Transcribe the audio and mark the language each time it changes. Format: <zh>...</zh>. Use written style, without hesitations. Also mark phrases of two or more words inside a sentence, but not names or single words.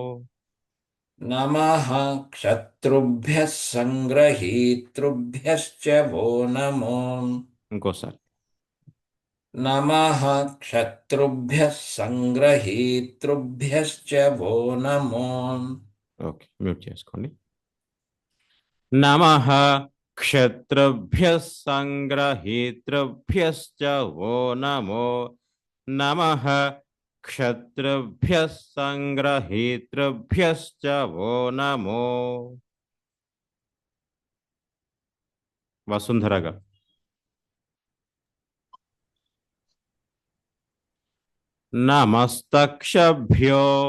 <sa>नमः क्षत्रुभ्यः संग्रहीतृभ्यश्च वो नमो</sa> <te>ఇంకోసారి</te> <sa>नमः क्षत्रुभ्यः संग्रहीतृभ्यश्च वो नमो</sa> <te>ఓకే మ్యూట్ చేసుకోండి</te> <sa>నమః क्षत्रुभ्यः संग्रहीतृभ्यश्च वो नमो नमः क्षत्रुभ्यः संग्रहीतृभ्यश्च वो नमो वसुंधरा गाరు नमस्तक्षभ्यो</sa>